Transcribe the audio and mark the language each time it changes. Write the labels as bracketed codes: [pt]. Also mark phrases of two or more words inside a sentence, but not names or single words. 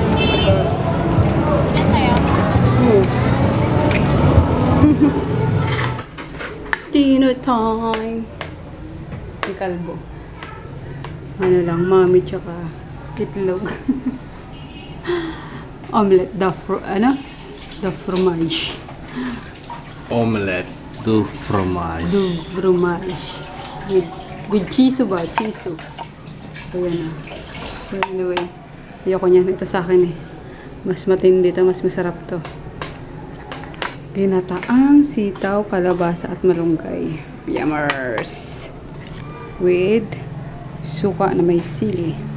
[en] Dinner time. [tl] Si Kalbo. Lang, mami tsaka itlog. [fr] Omelette, the fromage. Omelette du fromage. Du fromage. [tl] With chiso ba? Chiso. Ayan na. [en] So anyway, [tl] ayoko niyan. Ito sa akin eh. Mas matindi ito, mas masarap to. Ginataang sitaw, kalabasa at malunggay. Yummers! With suka na may sili.